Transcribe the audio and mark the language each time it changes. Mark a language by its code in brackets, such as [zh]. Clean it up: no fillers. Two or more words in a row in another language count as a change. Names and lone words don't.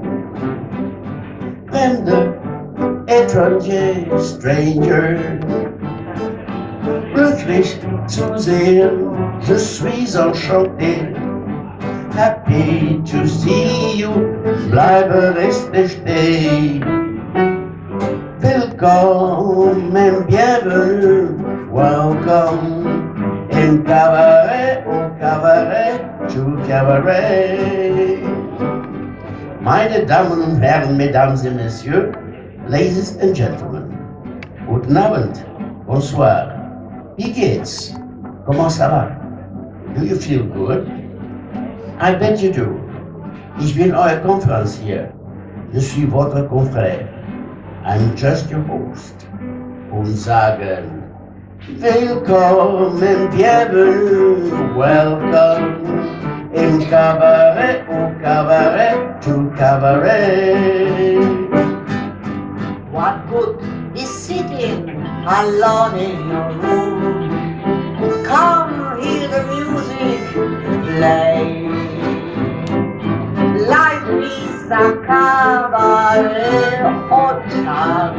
[fr] Plein de étrangers, [en] strangers. [de] Glücklich zu sehen, [fr] je suis enchanté. [en] Happy to see you, [de] bleibe reste stehen. [en] Welcome and bienvenue, welcome. [de] In cabaret, [fr] au cabaret, [en] to cabaret. [de] Meine Damen und Herren, [fr] Mesdames et Messieurs, [en] Ladies and Gentlemen, [de] guten Abend, bonsoir. Wie geht's? [fr] Comment ça va? [en] Do you feel good? I bet you do. [de] Ich bin euer Konferencier. [fr] Je suis votre confrère. [en] I'm just your host. [de] Und sagen, willkommen, [fr] bienvenue, welcome. [de] Im Cabaret, [fr] au cabaret, [en] to cabaret. What good is sitting alone in your room? Come hear the music play. Life is a cabaret, oh child.